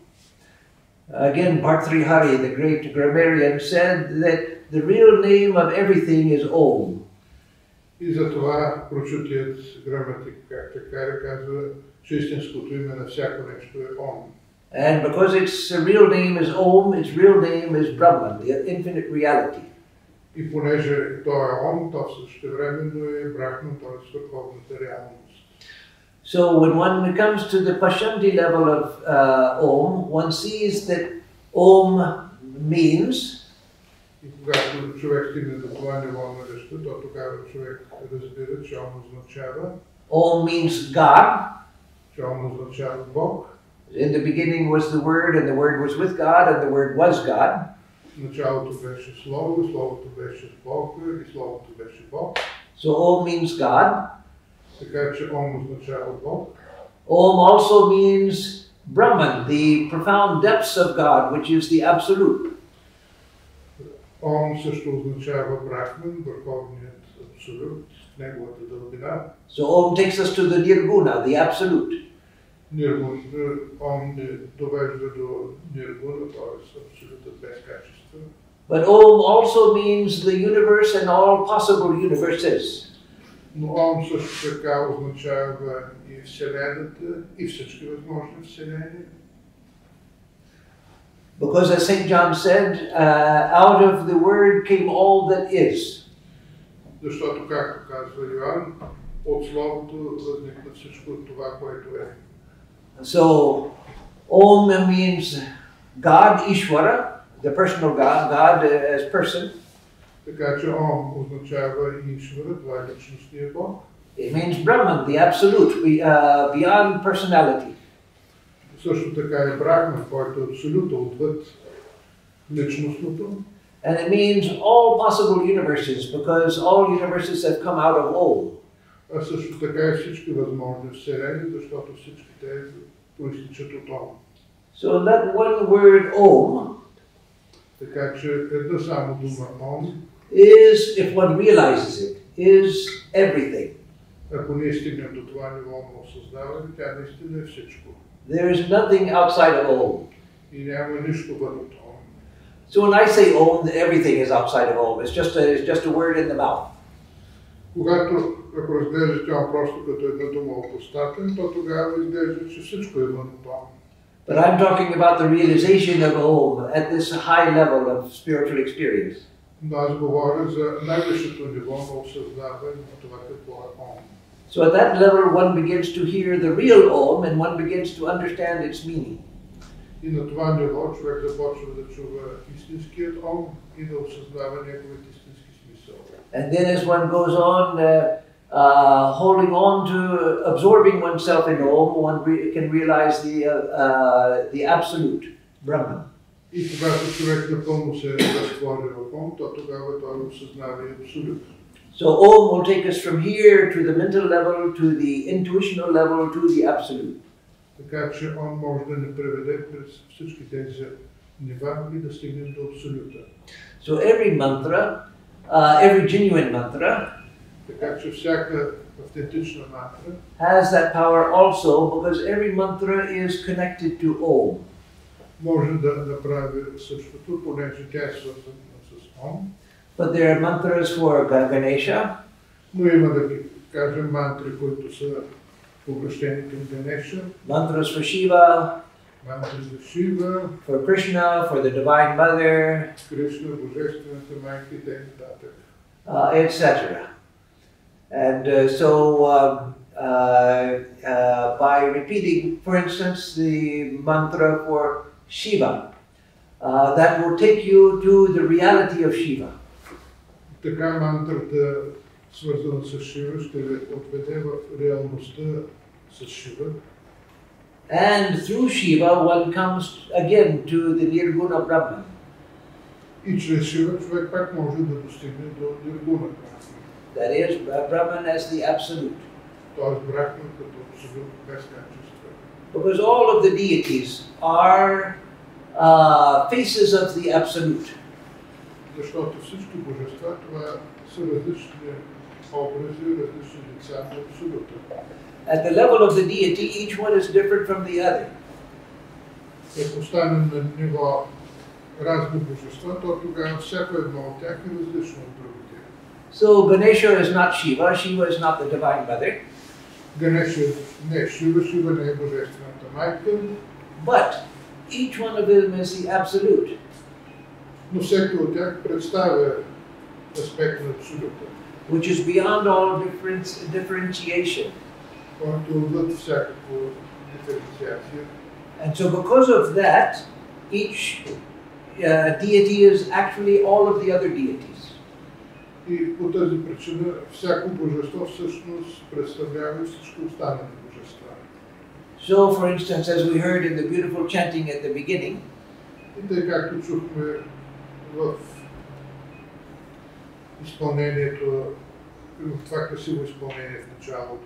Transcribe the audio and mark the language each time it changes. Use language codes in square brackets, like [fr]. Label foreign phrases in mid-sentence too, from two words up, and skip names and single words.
[en] Again, Bhartrihari, the great grammarian, said that the real name of everything is Om. [bg] И затова прочутият граматик, как така казва, че истинското име на всяко нещо е Om. [en] And because its real name is Om, its real name is Brahman, the infinite reality. [bg] И понеже то е Om, то същевременно е Брахман, т.е. върховната реалност. [en] So when one comes to the Pashyanti level of Om, one sees that Om means. [bg] И когато човек стигне до това ниво на речта, то тогава човек разбира, че Om означава. [en] Om means God. [bg] Че Om означава Бог. [en] In the beginning was the Word, and the Word was with God, and the Word was God. [bg] В началото беше Слово, Словото беше с Бог и Словото беше Бог. [en] So Om means God. [bg] Така че Om означава Бог. [en] Om also means Brahman, the profound depths of God, which is the Absolute. [bg] Om също означава Брахман, върховният абсолют, неговата дълбина. [en] So Om takes us to the Nirguna, the Absolute. [bg] Om не довежда до Ниргуна, т.е. абсолютът без качество. [en] But Om also means the universe and all possible universes. [bg] Но Om също така означава и Вселената, и всички възможни вселени. [en] Because as St. John said, out of the Word came all that is. [bg] Защото, както казва Йоан, от Словото възникна всичко това, което е. [en] So, Om means God, Ishvara, the personal God, God as person. [bg] Така че Om означава Ишвара, това е личностния Бог. [en] It means Brahman, the Absolute, beyond personality. [bg] Също така е Брахман, който е абсолютно отвъд личностното. [en] And it means all possible universes, because all universes have come out of Om. [bg] А също така и всички възможни вселени, защото всички те произтичат от Om. [en] So that one word Om [bg] Така че една само дума Om [en] is, if one realizes it, is everything. [bg] Ако ние стигнем до това ниво на осъзнаване, тя наистина е всичко. [en] There is nothing outside of Om. [bg] И няма нищо вън от Om. [en] So when I say Om, everything is outside of Om. It's just a word in the mouth. [bg] Когато, ако разглеждате Ом просто като една дума опростатен, то тогава изглежда, че всичко е вън от Ом. [en] But I'm talking about the realization of Om at this high level of spiritual experience. [bg] Но аз говоря за най-висшето ниво на осъзнаване на това какво е Ом. [en] So at that level one begins to hear the real Om and one begins to understand its meaning. [bg] И на това ниво човек започва да чува истинският Ом и да осъзнава неговият истински смисъл. [en] And then as one goes on holding on to absorbing oneself in Om, one can realize the absolute Brahman. [bg] И когато човек напълно се разтвори в Ом, то тогава той осъзнава и абсолют. [en] So Om will take us from here to the mental level, to the intuitional level, to the absolute. [bg] Така че Ом може да ни преведе през всички тези нива и да стигнем до абсолюта. [en] So every mantra, every genuine mantra, [bg] така че всяка автентична мантра [en] has that power also because every mantra is connected to Om. [bg] може да направи същото, понеже тя е свързана с Ом. [en] But there are mantras for Ganesha. [bg] Но има да ги кажем мантри, които са обращени към Ганеша. [en] Mantras for Shiva. [bg] Мантри за Шива. [en] For Krishna, for the Divine Mother. [bg] Кришна, Божествената майка и т.н. [en] Etc. And by repeating, for instance, the mantra for Shiva, that will take you to the reality of Shiva. [bg] Така мантрата, свързана с Шива, ще ви отведе в реалността с Шива. [en] And through Shiva, one comes again to the Nirguna Brahman. [bg] И чрез Шива човек пак може да достигне до Ниргуна. [en] That is, Brahman as the absolute. [bg] Тоест Брахман като абсолют без качество. [en] Because all of the deities are faces of the absolute. [bg] Защото всички божества това са различни образи, различни лица на абсолюта. [en] At the level of the deity, each one is different from the other. [bg] Ако станем на ниво разни божества, то тогава всяко едно от тях е различно от другите. [en] So Ganesha is not Shiva, Shiva is not the Divine Mother. [bg] Ганеша не е Шива, Шива не е Божествената майка. [en] But each one of them is the absolute. [bg] Но всеки от тях представя аспект на абсолюта. [en] Which is beyond all differentiation. [bg] Който отвъд всякаква диференциация. [en] And so because of that, each deity is actually all of the other deities. [bg] И по тази причина всяко божество всъщност представлява всички останали божества. [en] So, for instance, as we heard in the beautiful chanting at the beginning, [bg] и тъй както чухме в изпълнението, в това красиво изпълнение в началото,